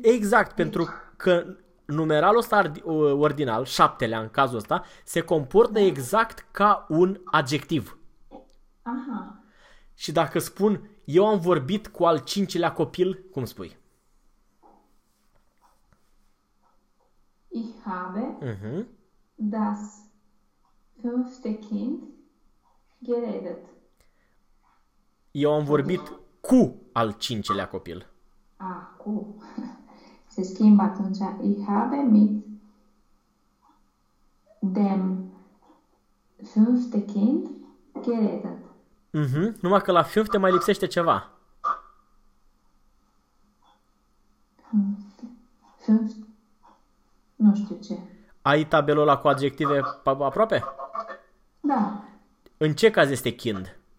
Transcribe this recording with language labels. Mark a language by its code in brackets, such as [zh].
[ro] Exact, pentru că numeralul ăsta ordinal, șaptelea în cazul ăsta, se comportă exact ca un adjectiv. Aha. Și dacă spun, eu am vorbit cu al cincilea copil, cum spui? [de] Ich habe das fünfte Kind geredet. [ro] Eu am vorbit cu al cincilea copil. Ah, cu. Se schimbă atunci. [de] Ich habe mit dem fünfte Kind geredet. [ro] Mm-hmm. Numai că la fünfte mai lipsește ceva. Nu știu ce. Ai tabelul ăla cu adjective aproape? Da. În ce caz este kind?